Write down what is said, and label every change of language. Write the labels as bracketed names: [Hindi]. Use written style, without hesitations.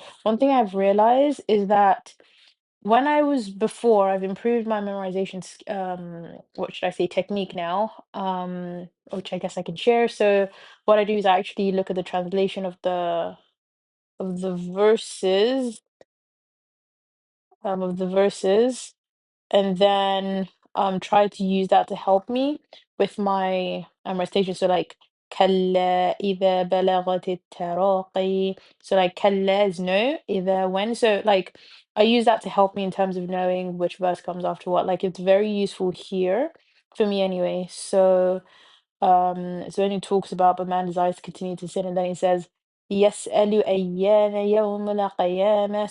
[English] One thing I've realized is that when I was before, I've improved my memorization, what should I say, technique now, which I guess I can share. So what I do is I actually look at the translation of the verses, of the verses, and then try to use that to help me with my recitation. So like [Arabic] كلا إذا بلغت التراقي. [English] So like كلا is no, إذا when. So like I use that to help me in terms of knowing which verse comes after what. Like it's very useful here for me anyway. So when he talks about but man desires to continue to sin, and then he says, [Arabic] يَسْأَلُ أَيَّانَ يَوْمُ الْقِيَامَةِ.